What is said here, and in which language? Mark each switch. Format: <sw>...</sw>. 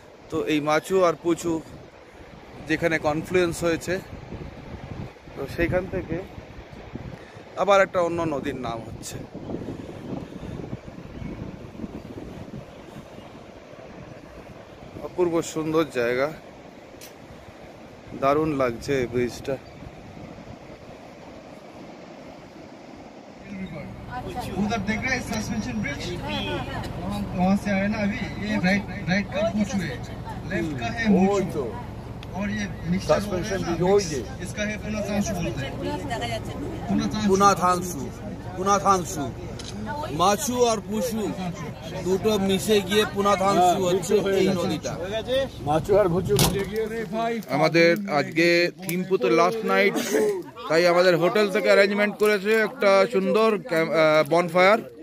<bn>তো এই মাচু আর পুচু যেখানে কনফ্লুয়েন্স হয়েছে, তো সেইখান থেকে আবার একটা অন্য নদীর নাম হচ্ছে। অপূর্ব সুন্দর জায়গা, দারুণ লাগছে এই ব্রিজটা।</bn> <hi>उधर देख रहे हैं सस्पेंशन ब्रिज, वहाँ से आए ना अभी। ये राइट का पुचू है, लेफ्ट का है मुचू, और ये मिक्सचर इसका है पुनाथांशु बोलते हैं।</hi> <bn>পুনাথাংশু মাচু আর পুচু দুটো মিশে গিয়ে পুনাথাংশু হচ্ছে এই নদীটা। মাচু আর ভুচু মিলে গিয়ে আমাদের আজকে থিম্পুতে লাস্ট নাইট, তাই আমাদের হোটেল থেকে অ্যারেঞ্জমেন্ট করেছে একটা সুন্দর বনফায়ার।</bn>